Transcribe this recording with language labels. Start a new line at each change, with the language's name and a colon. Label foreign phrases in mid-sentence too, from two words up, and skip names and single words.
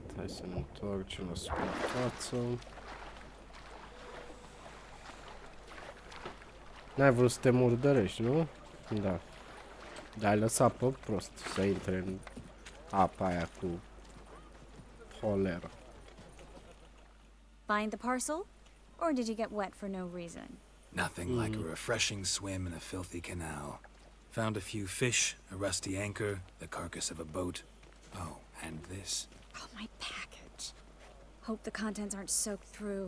Romanian: Hai să ne întoarcem la suprafață. N-ai vrut să te murdărești, nu? Da. Dar ai lăsat pe prost să intre în apa aia cu holeră.
English: Find the parcel? Or did you get wet for no reason? Nothing like a refreshing swim in a filthy canal. Found a few fish, a rusty anchor, the carcass of a boat. Oh, and this. Oh, my package. Hope the contents aren't soaked through.